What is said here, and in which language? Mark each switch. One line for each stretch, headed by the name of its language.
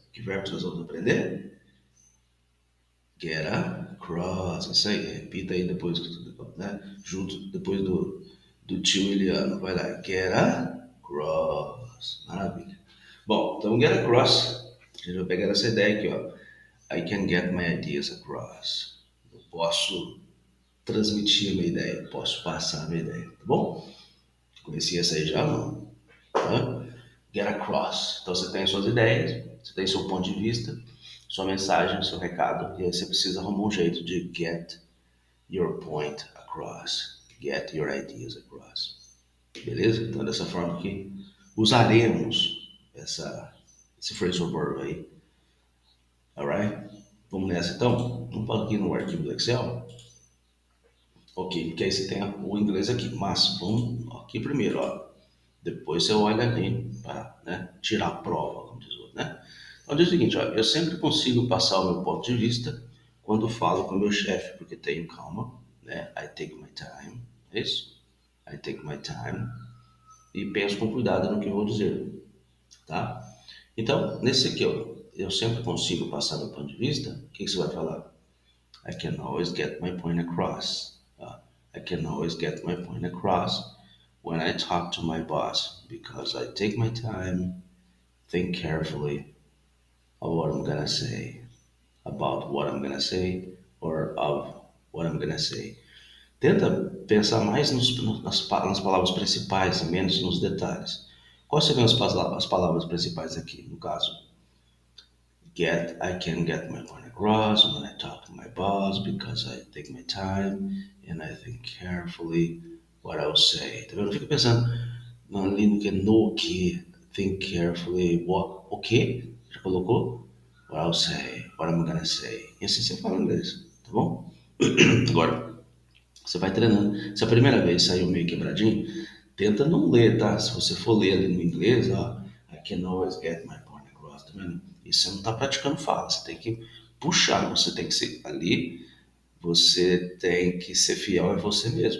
Portuguese: Que verbos nós vamos aprender? Get across, isso aí, repita aí depois, né? Junto, depois do tio Iliano, vai lá, get across, maravilha. Bom, então get across, a gente vai pegar essa ideia aqui, ó.
English: I can get my ideas across.
Portuguese: Eu posso transmitir a minha ideia, posso passar a minha ideia, tá bom? Conhecia essa aí já, não? Hã? Get across. Então você tem suas ideias, você tem seu ponto de vista, sua mensagem, seu recado, e aí você precisa arrumar um jeito de
English: get your point across, get your ideas across.
Portuguese: Beleza? Então dessa forma que usaremos esse phrasal verb aí.
English: Alright?
Portuguese: Vamos nessa então? Vamos para aqui no arquivo do Excel. Ok, porque aí você tem o inglês aqui, mas vamos aqui primeiro, ó. Depois você olha ali para, né, tirar a prova, como diz o outro, né? Então diz o seguinte, ó, eu sempre consigo passar o meu ponto de vista quando falo com o meu chefe, porque tenho calma, né?
English: I take my time,
Portuguese: é isso? I take my time e penso com cuidado no que eu vou dizer, tá? Então, nesse aqui, ó, eu sempre consigo passar meu ponto de vista, o que você vai falar?
English: I can always get my point across. I can always get my point across when I talk to my boss because I take my time, think carefully of what I'm gonna say, about what I'm gonna say, or of what I'm gonna say.
Portuguese: Tenta pensar mais nas palavras principais e menos nos detalhes. Quais seriam as palavras principais aqui, no caso?
English: I can get my point across when I talk to my boss because I take my time and I think carefully what I'll say.
Portuguese: Tá vendo? Fica pensando ali no que,
English: think carefully,
Portuguese: o que, já colocou?
English: What I'll say, what I'm gonna say.
Portuguese: E assim você fala inglês, tá bom? Agora, você vai treinando. Se a primeira vez saiu meio quebradinho, tenta não ler, tá? Se você for ler ali no inglês, ó,
English: I can always get my point across,
Portuguese: tá vendo? E você não tá praticando fala, você tem que puxar, você tem que ser ali, você tem que ser fiel a você mesmo.